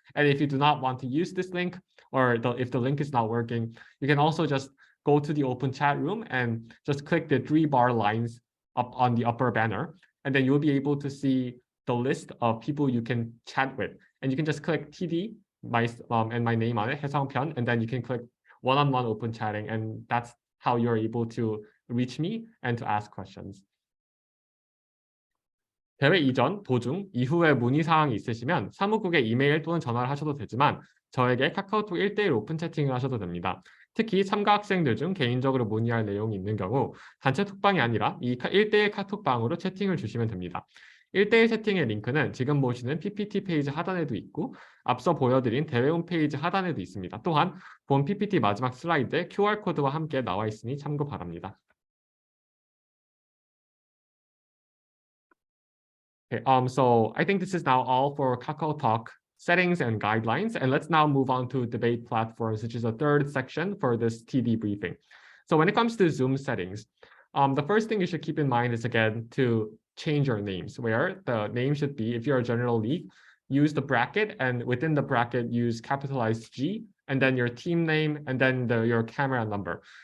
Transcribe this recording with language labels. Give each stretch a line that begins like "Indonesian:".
English: And if you do not want to use this link, or if the link is not working, you can also just go to the open chat room and just click the 3 bar lines up on the upper banner. And then you'll be able to see the list of people you can chat with. And you can just click TD, and my name on it, 해성편, and then you can click one-on-one open chatting. And that's how you're able to reach me and to ask questions.
Korean: 대회 이전, 도중, 이후에 문의사항이 있으시면 사무국에 이메일 또는 전화를 하셔도 되지만 저에게 카카오톡 1대1 오픈 채팅을 하셔도 됩니다. 특히 참가 학생들 중 개인적으로 문의할 내용이 있는 경우 단체 톡방이 아니라 이 1대1 카톡방으로 채팅을 주시면 됩니다. 1대1 채팅의 링크는 지금 보시는 PPT 페이지 하단에도 있고 앞서 보여드린 대회 홈페이지 하단에도 있습니다. 또한 본 PPT 마지막 슬라이드에 QR코드와 함께 나와 있으니 참고 바랍니다.
English: Okay, so I think this is now all for Kakao Talk settings and guidelines. And let's now move on to debate platforms, which is the third section for this TD briefing. So when it comes to Zoom settings, the first thing you should keep in mind is, again, to change your names, where the name should be, if you're a general league, use the bracket, and within the bracket, use capitalized G, and then your team name, and then your camera number.